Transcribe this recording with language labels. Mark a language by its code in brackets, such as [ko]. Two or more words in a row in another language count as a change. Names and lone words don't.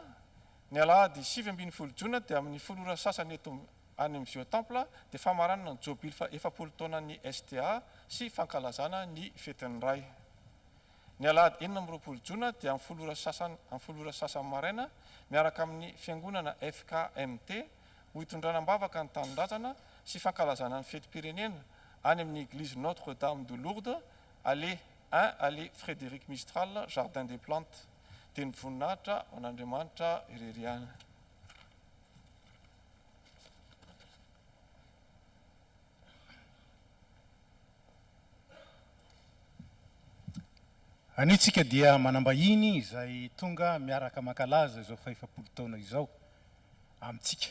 [mg] Ny alahady 7 jona dia amin'ny folora sasany eto any amin'ny Vieux Temple dia famaranana ny jobily fa 40 taona ny STA sy fankalazana ny fetin'ny ray. Ny alahady 9 jona dia amin'ny folora sasany maraina miaraka amin'ny fiangonana FKMT ho hitondranam-bavaka ny tanindrazana sy fankalazana ny fetim-pirenena any amin'ny église Notre-Dame de Lourdes, allée 1, allée Frédéric Mistral, Jardin des Plantes. Teny voninahitra ho an'Andriamanitra ireriana. Anitsika dia manambahiny izay tonga miaraka mankalaza izao fa 40 taona izao amintsika.